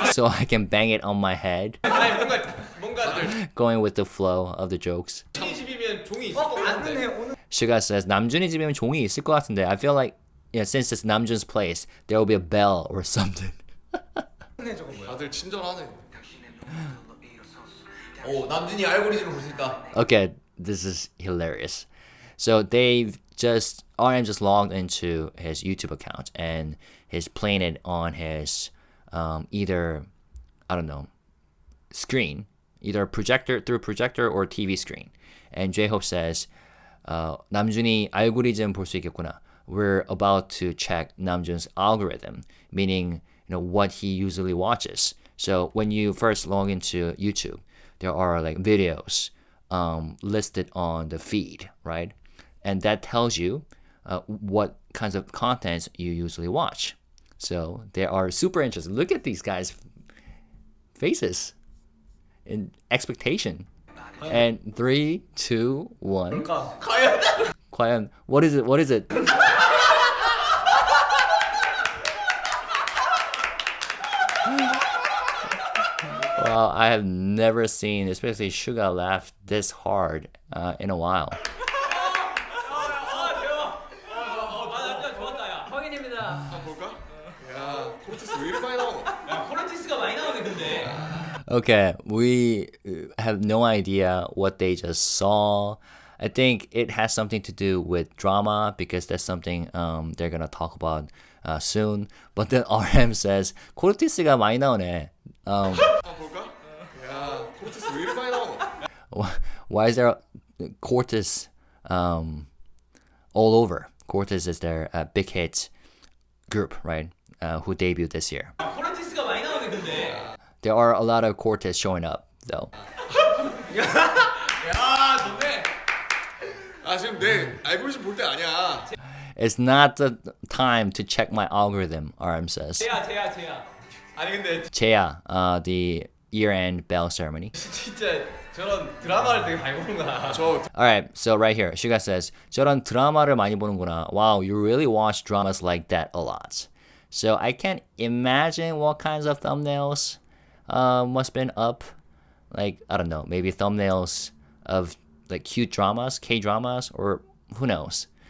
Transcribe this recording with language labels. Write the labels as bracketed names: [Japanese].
[English] so I can bang it on my head? [Korean] 아니 뭔가 [English] Going with the flow of the jokes. [Korean] 종이 집이면 종이 있을 것 같은데. [English] SUGA says, [Korean] 남준이 집이면 종이 있을 것 같은데. [English] I feel like, yeah, since it's Namjoon's place, there will be a bell or something. [Korean] 다들 친절하네. 오 남준이 알고리즘을 볼 수 있다. [English] Okay, this is hilarious. So they've just RM just logged into his YouTube account and he's playing it on his either I don't know screen, either projector through projector or TV screen. And JHope says, [Korean] 남준이 알고리즘 볼 수 있겠구나. [English] We're about to check Namjoon's algorithm, meaning what he usually watches. So when you first log into YouTube, there are like videos listed on the feed, right? And that tells you what kinds of content you usually watch. So they are super interested. Look at these guys' faces in expectation. And 3, 2, 1. [Korean] 과연 [English] what is it? What is it? Well, I have never seen, especially SUGA, laugh this hard in a while. [Korean] 남준 좋았다 야. 확인입니다. 볼까? 야, 코르티스 왜 이렇게 많이 나오노? 야 코르티스가 많이 나오네 근데. [English] Okay, we have no idea what they just saw. I think it has something to do with drama because that's something they're gonna talk about soon. But then RM says [Korean] 코르티스가 많이 나오네. 볼까? 야, 코르티스 왜 이렇게 많이 나오노? [English] Why is there Cortis all over? Cortis is their big hit group, right? Who debuted this year. [Korean] 코르티스가 많이 나오네 근데. [English] There are a lot of Cortis showing up though. [Korean] 야 좋네. 아, 지금 내 알고리즘 볼 때 아니야. [English] It's not the time to check my algorithm, RM says. [Korean] 제야. 아니 근데 [English] Cheya, the year-end bell ceremony. [Korean] 진짜 저런 드라마를 되게 많이 보는구나. 저 [English] Alright, so right here, SUGA says, [Korean] 저런 드라마를 많이 보는구나. [English] Wow, you really watch dramas like that a lot. So I can't imagine what kinds of thumbnails must been up. Like, I don't know, maybe thumbnails of like cute dramas, K-dramas, or who knows.